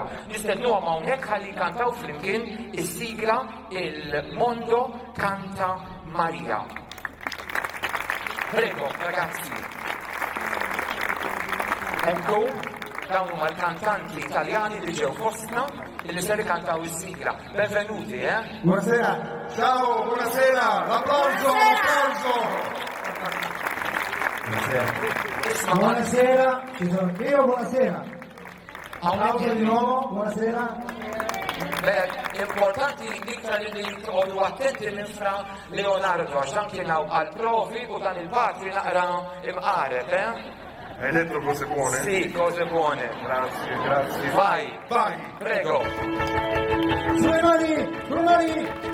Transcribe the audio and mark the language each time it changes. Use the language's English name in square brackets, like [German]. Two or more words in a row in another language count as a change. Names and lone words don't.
[Maltese] Nistiednuhom hawnhekk ħalli jkantaw flimkien is-sigla Il-Mondo Canta Maria. [Italian] Prego, ragazzi. Ecco, [Maltese] dawn huma l-kantanti Italjani li ġew fostna li se rikantaw is-sigla. [Italian] Benvenuti, Buonasera. Ciao, buonasera. L'applauso, l'applauso. Buonasera, ci sono io, buonasera. Applauso di nuovo, buonasera. [Maltese] Importanti iktar li tqogħdu attenti minn Fra Leonardo għax dan kien għall-provi u dan il-patri naqra imqareb, [Italian] Hai detto cose buone? Sì, cose buone. Grazie, grazie. Vai, vai, prego. Sulle mani, sulle mani.